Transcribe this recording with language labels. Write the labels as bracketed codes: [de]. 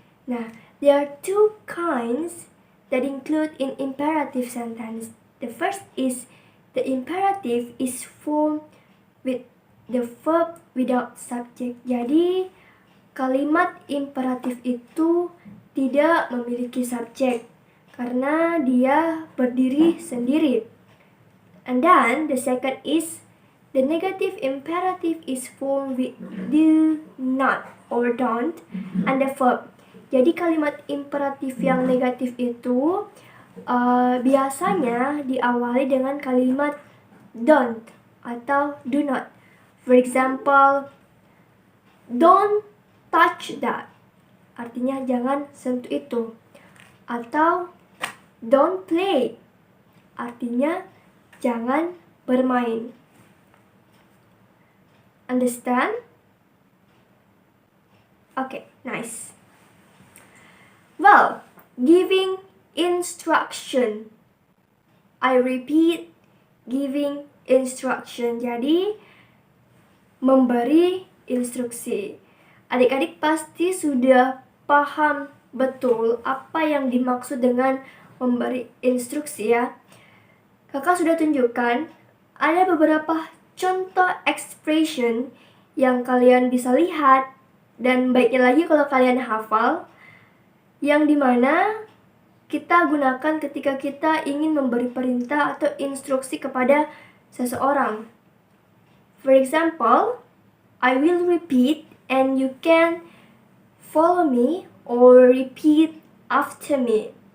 [en] Nah, there are two kinds that include in imperative sentence. The first is the imperative is formed with the verb without subject. [id] Jadi, kalimat imperatif itu tidak memiliki subjek karena dia berdiri sendiri. [en] And then the second is the negative imperative is formed with do not or don't and the verb. [id] Jadi kalimat imperatif yang negatif itu biasanya diawali dengan kalimat don't atau do not. [en] For example, don't touch that. [id] Artinya jangan sentuh itu. Atau [en] don't play. [id] Artinya jangan bermain. [en] Understand? Okay, nice. Well, giving instruction. I repeat, giving instruction. [id] Jadi, memberi instruksi. Adik-adik pasti sudah paham betul apa yang dimaksud dengan memberi instruksi ya. Kakak sudah tunjukkan ada beberapa contoh expression yang kalian bisa lihat dan baiknya lagi kalau kalian hafal, yang dimana kita gunakan ketika kita ingin memberi perintah atau instruksi kepada seseorang. [en] For example, I will repeat and you can follow me or repeat after me.